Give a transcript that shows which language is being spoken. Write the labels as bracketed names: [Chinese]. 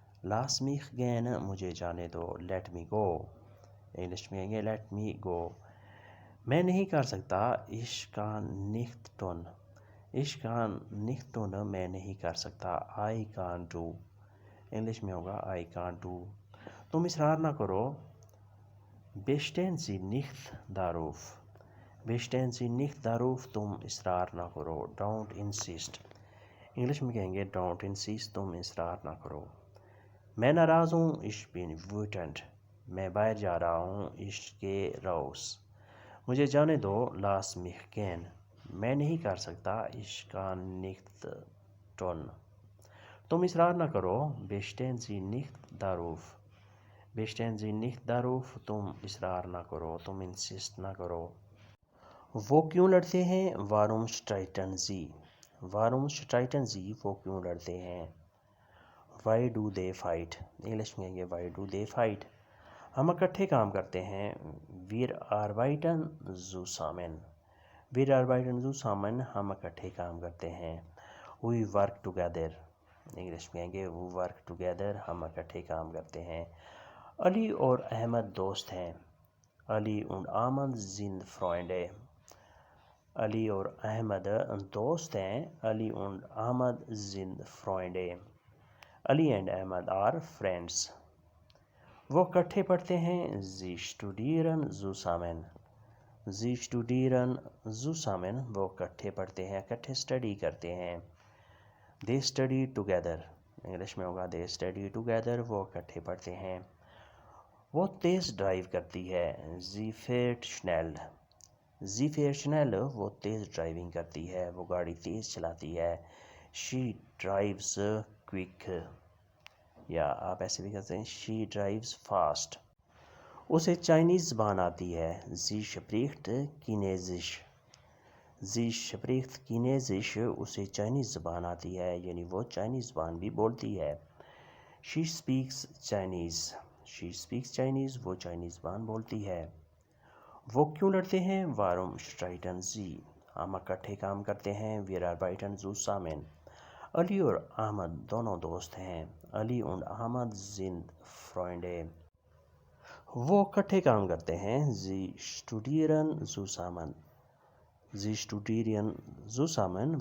[German] lass mich gehen [Urdu] مجھے جانے دو [English] let me go [Urdu] English میں کہیں گے let me go۔ میں نہیں کر سکتا [German] ich kann nicht tun، [Urdu] ich kann nicht tun میں نہیں کر سکتا [English] I can't do [Urdu] انگلش میں ہوگا [English] I can't do. [Urdu] تم اصرار نہ کرو. [German] bestehen Sie nicht darauf. bestehen Sie nicht darauf. [Urdu] تم اصرار نہ کرو. [English] don't insist. [Urdu] انگلش میں کہیں گے [English] don't insist. [Urdu] تم اصرار نہ کرو. میں ناراض ہوں. [German] ich bin wütend. [Urdu] میں باہر جا رہا ہوں. [German] ich gehe raus. [Urdu] مجھے جانے دو. [German] lass mich gehen. [Urdu] میں نہیں کر سکتا. [German] ich kann nicht tun. [Urdu] تم اصرار نہ کرو. [German] bestehen Sie nicht darauf. bestehen Sie nicht darauf. [Urdu] تم اصرار نہ کرو. تم insist نہ کرو. وہ کیوں لڑتے ہیں؟ [German] warum streiten Sie. warum streiten Sie. [Urdu] وہ کیوں لڑتے ہیں؟ [English] why do they fight. [Urdu] English میں یہ [English] why do they fight. [Urdu] ہم اکٹھے کام کرتے ہیں. [German] wir arbeiten zusammen. wir arbeiten zusammen. [Urdu] ہم اکٹھے کام کرتے ہیں. [English] we work together. [Urdu] انگلش میں گے [English] we work together. [Urdu] ہم اکٹھے کام کرتے ہیں. علی اور احمد دوست ہیں. [German] علی und Ahmad sind Freunde. [Urdu] علی اور احمد دوست ہیں. [German] علی und Ahmad sind Freunde. [English] Ali and Ahmad are friends. [Urdu] وہ اکٹھے پڑھتے ہیں. [German] sie studieren zusammen. sie studieren zusammen. [Urdu] وہ اکٹھے پڑھتے ہیں. اکٹھے اسٹڈی کرتے ہیں. [English] they study together. [Urdu] انگلش میں ہوگا [English] they study together. [Urdu] وہ اکٹھے پڑھتے ہیں. وہ تیز ڈرائیو کرتی ہے. [German] sie fährt schnell. sie fährt schnell. [Urdu] وہ تیز ڈرائیونگ کرتی ہے. وہ گاڑی تیز چلاتی ہے. [English] she drives quick. [Urdu] یا آپ ایسے بھی کہتے ہیں [English] she drives fast. [Urdu] اسے چائنیز زبان آتی ہے. [German] sie spricht Chinesisch. sie spricht Chinesisch. [Urdu] اسے چائنیز زبان آتی ہے یعنی وہ چائنیز زبان بھی بولتی ہے. [English] she speaks Chinese. she speaks Chinese. [Urdu] وہ چائنیز زبان بولتی ہے. وہ کیوں لڑتے ہیں؟ [German] warum streiten Sie. [Urdu] ہم اکٹھے کام کرتے ہیں. [German] wir arbeiten zusammen. [Urdu] علی اور احمد دونوں دوست ہیں. [German] علی und Ahmad sind Freunde. [Urdu] وہ اکٹھے کام کرتے ہیں. [German] sie studieren zusammen. sie studieren zusammen.